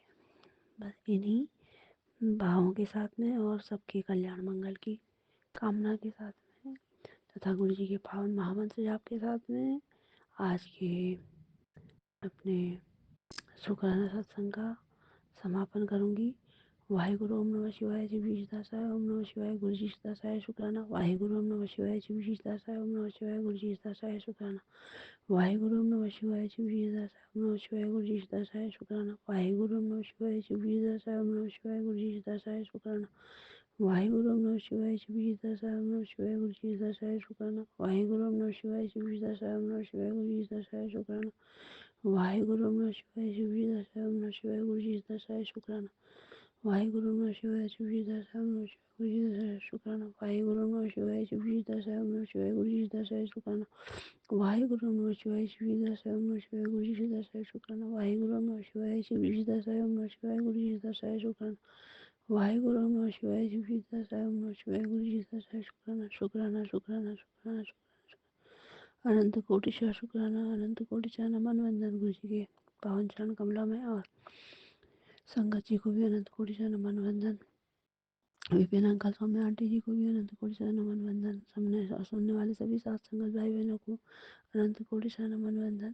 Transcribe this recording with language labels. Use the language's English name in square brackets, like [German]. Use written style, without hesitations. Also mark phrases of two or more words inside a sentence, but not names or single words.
[Hindi] बस इन्हीं भावों के साथ में और सबके कल्याण मंगल की कामना के साथ में तथा गुरु जी के पावन महामंत्र जाप के साथ में आज के अपने शुक्राना सत्संग का समापन करूँगी। वाहेगुरु ओम नमः शिवाय जी दासाय ओम नमः शिवाय गुरु जी दासाय शुक्राना। वाहेगुरु ओम नमः शिवाय जी दासाय ओम नमः शिवाय गुरु जी दासाय शुक्राना। वाहेगुरु ओम नमः शिवाय जी दासाय ओम नमः शिवाय गुरु जी दासाय शुक्राना। वाहेगुरु ओम नमः शिवाय जी दासाय ओम नमः शिवाय गुरु जी दासाय शुक्राना। वाहेगुरु ओम नमः शिवाय जी दासाय ओम नमः शिवाय गुरु जी दासाय शुक्राना। वाहेगुरु ओम नमः शिवाय जी दासाय ओम नमः शिवाय गुरु जी दासाय शुक्राना। वाहेगुरु ओम नमः शिवाय जी दासाय ओम नमः शिवाय गुरु जी दासाय शुक्राना। वाहेगुरु नमः शिवाय जी दासाय ओम नमः शिवाय गुरु जी दासाय शुक्राना। वाहेगुरु नमः शिवाय जी दासाय ओम नमः शिवाय गुरु जी दासाय शुक्राना। वाहेगुरु नमः शिवाय जी दासाय ओम नमः शिवाय गुरु जी दासाय शुक्राना। वाहेगुरु नमः शिवाय जी दासाय ओम नमः शिवाय गुरु जी दासाय शुक्राना। वाहेगुरु नमः शिवाय जी दासाय ओम नमः शिवाय गुरु जी दासाय शुक्राना। शुक्राना शुक्राना शुक्राना शुक्राना। अनंत कोटि शुक्राना, अनंत कोटि नमन वंदन गुरु जी के पावन चरण कमलों में। और संगत जी को भी अनंत कोटि नमन वंदन। विपिन अंकल, सौम्या आंटी जी को भी अनंत कोटि नमन वंदन। सुनने वाले सभी साथ संगत भाई बहनों को अनंत कोटि नमन वंदन।